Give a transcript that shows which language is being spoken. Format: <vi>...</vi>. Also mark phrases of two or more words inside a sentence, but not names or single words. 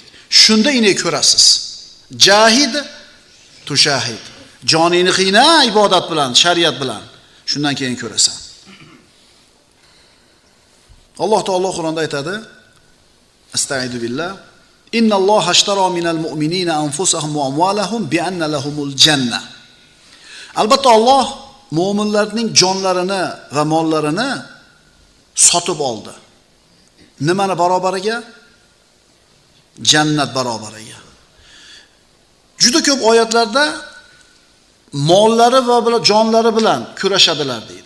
<uz>Shunda uni ko'rasiz.</uz> <ar>جاهد تشاهد.</ar> <uz>Joningni qiyna ibodat bilan, shariat bilan. Shundan keyin ko'rasan. Alloh taolo Qur'onda aytadi:</uz> <ar>أستغفر بالله. إن الله اشترى من المؤمنين أنفسهم وأموالهم بأن لهم الجنة.</ar> <uz>Albatta Alloh mu'minlarning jonlarini va mollarini sotib oldi. Nimani barobariga? Jannat barobariga. Juda ko'p oyatlarda mollari va jonlari bilan kurashadilar deydi.</uz>